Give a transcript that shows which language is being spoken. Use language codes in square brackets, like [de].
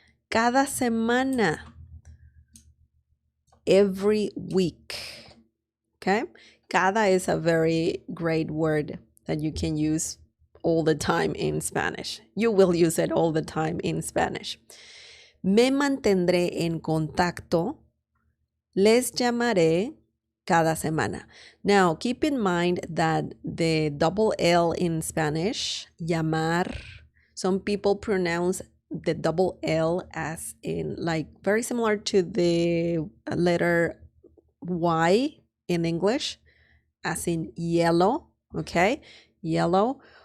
[es] Cada semana, [en] every week. Okay? Cada is a very great word that you can use all the time in Spanish. You will use it all the time in Spanish. [es] Me mantendré en contacto. Les llamaré cada semana. [en] Now, keep in mind that the double L in Spanish, llamar, some people pronounce the double L as in like very similar to the letter Y in English, as in yellow, okay? Yellow.